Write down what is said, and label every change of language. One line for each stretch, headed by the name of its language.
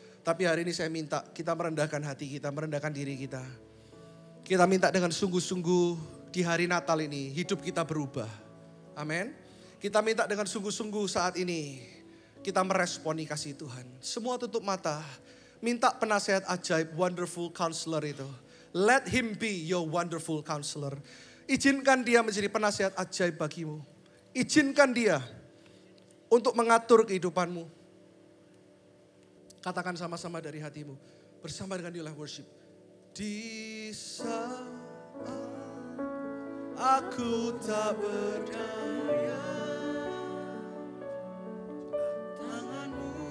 Indonesian: Tapi hari ini saya minta kita merendahkan hati kita, merendahkan diri kita. Kita minta dengan sungguh-sungguh di hari Natal ini hidup kita berubah. Amin. Kita minta dengan sungguh-sungguh saat ini kita meresponi kasih Tuhan. Semua tutup mata. Minta penasehat ajaib,
English: wonderful counselor
Indonesian: itu.
English: Let him be your wonderful counselor.
Indonesian: Izinkan dia menjadi penasehat ajaib bagimu. Izinkan dia untuk mengatur kehidupanmu. Katakan sama-sama dari hatimu. Bersama dengan diulah worship. Di saat aku tak berdaya, tanganmu